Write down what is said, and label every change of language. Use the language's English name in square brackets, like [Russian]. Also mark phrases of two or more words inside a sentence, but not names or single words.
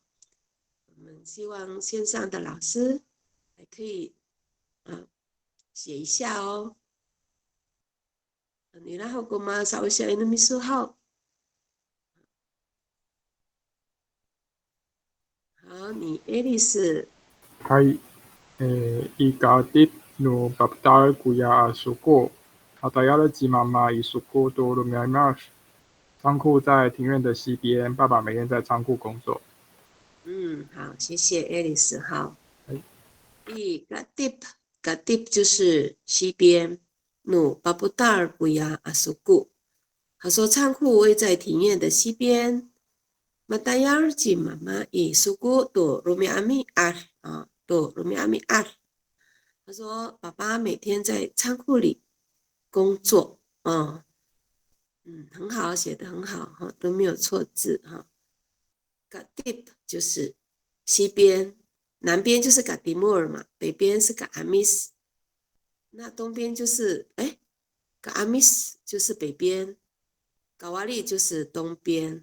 [Chinese] 我们希望线上的老师还可以写一下哦。你然后我们稍微写一个秘书号。好，你爱丽丝。 [Amis] はい、ikatit no paptar kuya suko， atayala jimama isuko do lumianash。 [Chinese] 仓库在庭院的西边，爸爸每天在仓库工作。好，谢谢爱丽丝。好，gatip 就是西边。 [Amis] no paputar kuya asuku， [Chinese] 他说仓库位在庭院的西边。 [Amis] matayar jimama isuko do lumiami [Chinese] do lumiami。他说爸爸每天在仓库里工作。很好，写得很好，都没有错字。gatip 就是西边，南边就是 gatimur 嘛，北边是 gaamis， 那东边就是gaamis 就是北边，gawali 就是东边。